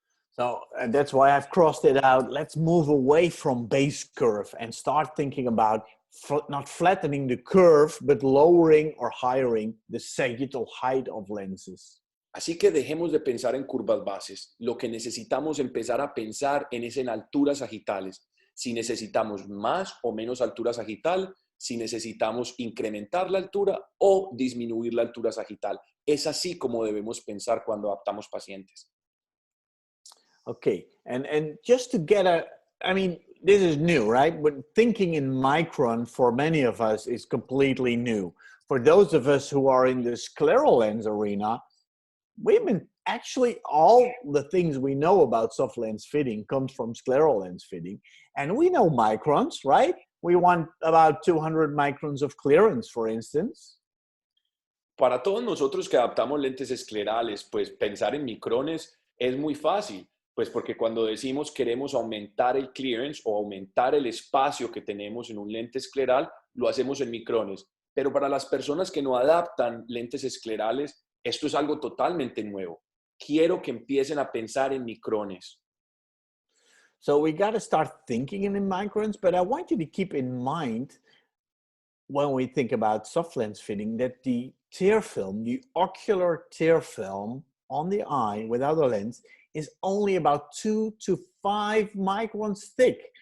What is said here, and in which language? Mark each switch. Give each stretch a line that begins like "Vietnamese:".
English: So that's why I've crossed it out. Let's move away from base curve and start thinking about not flattening the curve, but lowering or hiring the sagittal height of lenses.
Spanish: Así que dejemos de pensar en curvas bases. Lo que necesitamos empezar a pensar es en alturas sagitales. Si necesitamos más o menos altura sagital, si necesitamos incrementar la altura o disminuir la altura sagital. Es así como debemos pensar cuando adaptamos pacientes.
English: Okay, and just to get I mean, this is new, right? But thinking in micron for many of us is completely new. For those of us who are in the scleral lens arena, we've been actually all the things we know about soft lens fitting comes from scleral lens fitting, and we know microns, right? We want about 200 microns of clearance, for instance.
Spanish: Para todos nosotros que adaptamos lentes esclerales, pues pensar en micrones es muy fácil. Pues porque cuando decimos queremos aumentar el clearance o aumentar el espacio que tenemos en un lente escleral, lo hacemos en micrones. Pero para las personas que no adaptan lentes esclerales, esto es algo totalmente nuevo. Quiero que empiecen a pensar en micrones.
English: So we got to start thinking in microns, but I want you to keep in mind when we think about soft lens fitting that the tear film, the ocular tear film on the eye without a lens, is only about 2 to 5 microns thick.